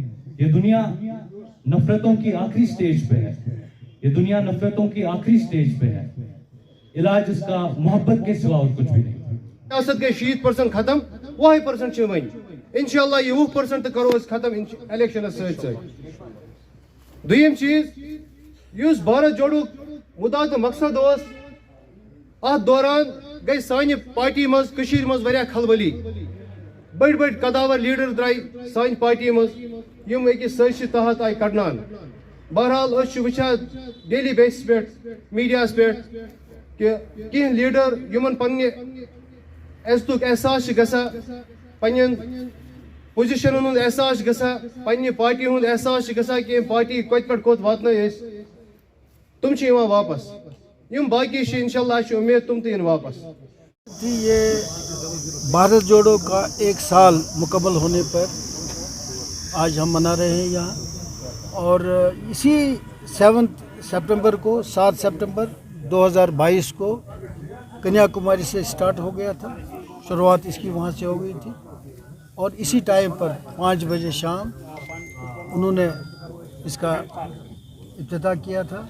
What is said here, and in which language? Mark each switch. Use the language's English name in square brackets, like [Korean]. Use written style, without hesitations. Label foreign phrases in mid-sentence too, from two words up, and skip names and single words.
[Urdu] یہ دنیا نفرتوں کی آخری اسٹیج پہ ہے، یہ دنیا نفرتوں کی آخری اسٹیج پہ ہے. علاج اس کا محبت کے سوا اور کچھ بھی نہیں. [Kashmiri] सियासत गई 60% खत्म, 1% वन इंशाल्लाह ये 20% करो अस खत्म इलेक्शन सत। दुयम चीज युस भारत जोड़ो मुद्दा तो मकसद ओस, अत दौरान गई सानि पार्टी मज कशीर मज वरिया खलबली, बड़ बड़ कदावर लीडर द्राय सानि पार्टी मज यम एक साजिश तहत आय कड़नान। बहरहाल वुचान डेली बेसिस पे मीडिया पे कि कह लीडर यमन पन्ने इज्जतुक एहसास गसा, पन्न पोजिशन हुंद एहसास गसा, पन्ने पार्टी हुंद एहसास गसा कि पार्टी कत पे कोत वातन तुम वापस। यम बाकी इंशाल्लाह उम्मीद तुम तो वापस। [Urdu] یہ بھارت جوڑو کا 1 سال مکمل ہونے پر آج ہم منا رہے ہیں یہاں، اور اسی 7 ستمبر کو 7 ستمبر 2022 کو کنیاکماری سے اسٹارٹ ہو گیا تھا، شروعات اس کی وہاں سے ہو گئی تھی، اور اسی ٹائم پر 5 بجے شام انہوں نے اس کا افتتاح کیا تھا.